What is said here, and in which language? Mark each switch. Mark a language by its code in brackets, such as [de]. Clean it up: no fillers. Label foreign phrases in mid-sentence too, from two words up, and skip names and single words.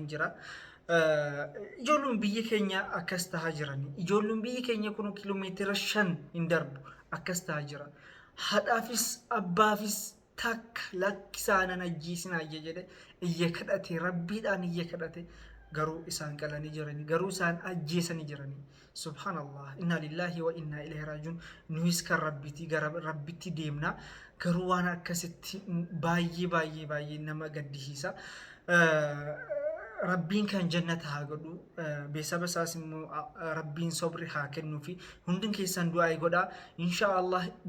[om] jira ijoolleen biyyi keenya akkas tahaa jiranii ijoolleen biyyi keenya kun kiiloomeetira 5 hin darbu akkas tahaa jira haadhaafis abbaafis takka lakkisaanan ajjiisinaa jedhe iyya kadhate rabbiidhaan iyya kadhate garuu isaan qalanii jiranii garuu isaan ajjeesanii jiranii subhanallah [ar] إنا لله وإنا إليه راجعون [om] nuus kan rabbitti deemna garuu waan akkasitti baay'ee nama gaddisiisa rabbiin kan jannata haa godhu beesaba isaas immoo rabbiin sobri haa kennuu fi hundin keessan du'aa godhaa inshaallah